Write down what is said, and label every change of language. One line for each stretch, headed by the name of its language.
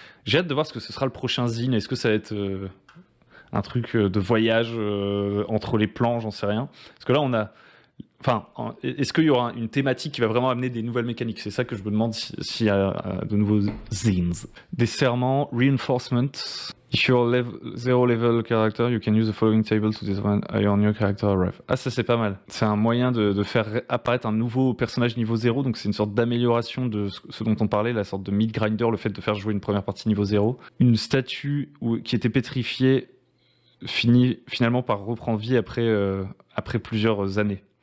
French: J'ai hâte de voir ce que ce sera le prochain zine. Est-ce que ça va être un truc de voyage entre les plans, j'en sais rien. Parce que là, on a... Enfin, est-ce qu'il y aura une thématique qui va vraiment amener des nouvelles mécaniques? C'est ça que je me demande s'il y a de nouveaux zines. Des serments, reinforcement.
English: If you're zero level character, you can use the following table to determine how your new character arrive.
French: Ah, ça c'est pas mal. C'est un moyen de faire apparaître un nouveau personnage niveau 0, donc c'est une sorte d'amélioration de ce dont on parlait, la sorte de mid grinder, le fait de faire jouer une première partie niveau 0. Une statue qui était pétrifiée finit finalement par reprendre vie après plusieurs années.